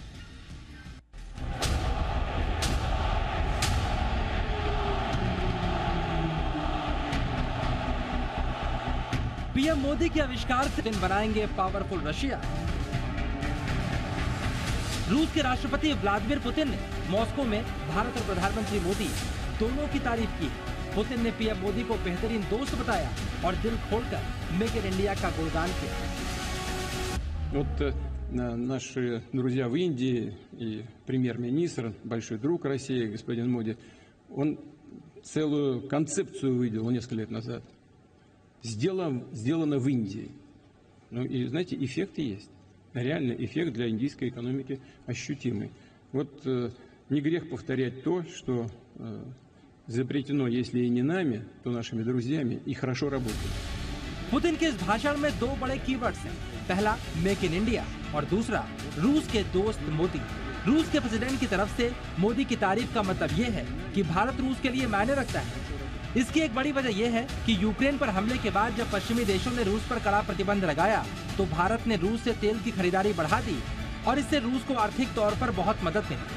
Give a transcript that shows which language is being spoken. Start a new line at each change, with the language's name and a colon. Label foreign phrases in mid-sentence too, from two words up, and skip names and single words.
Hindi: पीएम मोदी के आविष्कार से दिन बनाएंगे पावरफुल रशिया। रूस के राष्ट्रपति व्लादिमीर पुतिन ने मॉस्को में भारत और प्रधानमंत्री मोदी दोनों की तारीफ की। पुतिन ने पीएम मोदी को बेहतरीन दोस्त बताया और दिल खोलकर मेक इन इंडिया का गुणगान किया।
Russian: Вот наши друзья в Индии и премьер-министр, большой друг России, господин Моди, он целую концепцию выделил несколько лет назад. Сделано в Индии. Ну и, знаете, эффекты есть. Реально эффект для индийской экономики ощутимый. Вот не грех повторять то, что изобретено, если и не нами, то нашими друзьями, и хорошо работает.
Hindi: पुतिन के इस भाषण में 2 बड़े कीवर्ड्स हैं। पहला मेक इन इंडिया और दूसरा रूस के दोस्त मोदी। रूस के प्रेसिडेंट की तरफ से मोदी की तारीफ का मतलब ये है कि भारत रूस के लिए मायने रखता है। इसकी एक बड़ी वजह यह है कि यूक्रेन पर हमले के बाद जब पश्चिमी देशों ने रूस पर कड़ा प्रतिबंध लगाया तो भारत ने रूस से तेल की खरीदारी बढ़ा दी और इससे रूस को आर्थिक तौर पर बहुत मदद मिली।